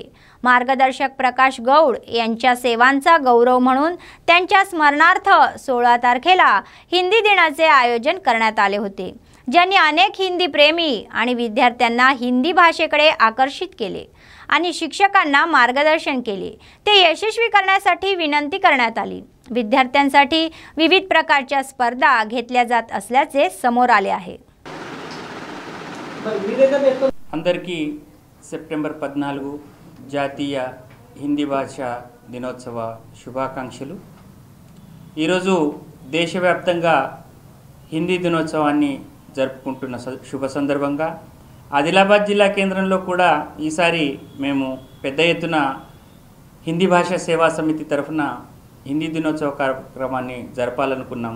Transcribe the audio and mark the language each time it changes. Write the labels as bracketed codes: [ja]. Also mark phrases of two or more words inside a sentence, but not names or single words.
[mr] मार्गदर्शक प्रकाश गौड यांच्या सेवांचा गौरव म्हणून त्यांच्या स्मरणार्थ 16 तारखेला हिंदी दिनाचे आयोजन करण्यात आले होते, ज्यांनी अनेक हिंदी प्रेमी आणि विद्यार्थ्यांना हिंदी भाषेकडे आकर्षित केले आणि शिक्षकांना मार्गदर्शन केले. ते यशस्वी करण्यासाठी विनंती करण्यात आली. विद्यार्थ्यांसाठी विविध प्रकारच्या स्पर्धा घेतल्या जात असल्याचे समोर आले आहे. [te] అందరికీ సెప్టెంబర్ 14 జాతీయ హిందీ భాషా దినోత్సవ శుభాకాంక్షలు. ఈరోజు దేశవ్యాప్తంగా హిందీ దినోత్సవాన్ని జరుపుకుంటున్న శుభ సందర్భంగా ఆదిలాబాద్ జిల్లా కేంద్రంలో కూడా ఈసారి మేము పెద్ద ఎత్తున హిందీ భాషా సేవా సమితి తరఫున హిందీ దినోత్సవ కార్యక్రమాన్ని జరపాలనుకున్నాము.